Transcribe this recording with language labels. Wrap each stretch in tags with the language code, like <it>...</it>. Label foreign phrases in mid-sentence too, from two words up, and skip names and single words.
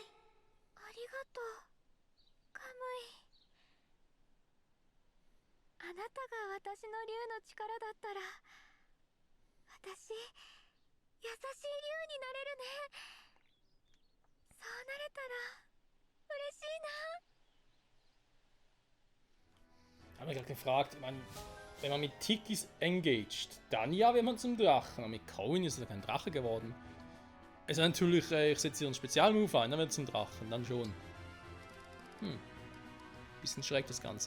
<ja>ありがとう、カムイ。あなたが私の竜の力だったら、私、優しい竜になれるね。そうなれたら嬉しいな。</ja> <de>Ich habe mich gerade gefragt, ich meine, wenn man mit Tikis engaged, dann ja, wenn man zum Drachen. Aber mit Coin ist er kein Drache geworden. Also natürlich, ich setze hier einen Spezialmove ein, dann wird es zum Drachen, dann schon. Bisschen schräg das Ganze.</de>